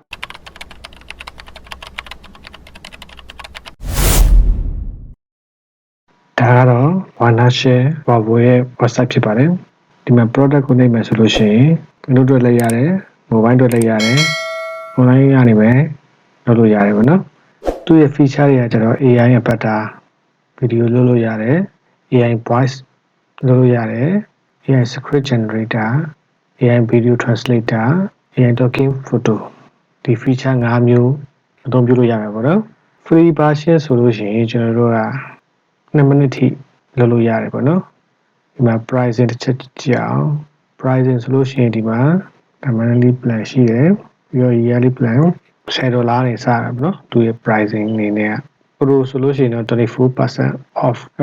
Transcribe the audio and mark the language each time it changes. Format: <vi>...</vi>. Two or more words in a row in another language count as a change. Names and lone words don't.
<my>ဒါကတော့ Wondershare Virbo ရဲ့ website ဖြစ်ပါတယ်ဒီမှာ product ကိုနှိပ်မယ်ဆိုလို့ရှိရင် Windows တွေလည်းရတယ် Mobile တွေလည်းရတယ် Online ကနေပဲလုပ်လို့ရတယ်ပေါ့နော်သူ့ရဲ့ feature တွေကကျတော့ AI ရဲ့</my> <en>avatar video</en> <my>လုပ်လို့ရတယ်</my> <en>AI voice</en> <my>လုပ်လို့ရတယ်</my> <en>AI script generator AI video translator AI talking photo</en> <my>ဒီ feature 5မျိုးအသုံးပြုလို့ရမယ်ပေါ့နော်</my> <en>free version</en> <my>ဆိုလို့ရှိရင်ကျွန်တော်တို့က2မိနစ်ထိလုပ်လို့ရတယ်ပေါ့နော်ဒီမှာ pricing တစ်ချက်ကြည့်အောင် pricing ဆိုလို့ရှိရင်ဒီမှာ</my> <en>monthly plan</en> <my>ရှိတယ်ပြီးတော့</my> <en>yearly plan</en> <my>$10 နေစတာပေါ့နော်သူရဲ့ pricing အနေနဲ့ pro ဆိုလို့ရှိရင်တော့</my> <en>24% off</en> <my>အဲ့</my>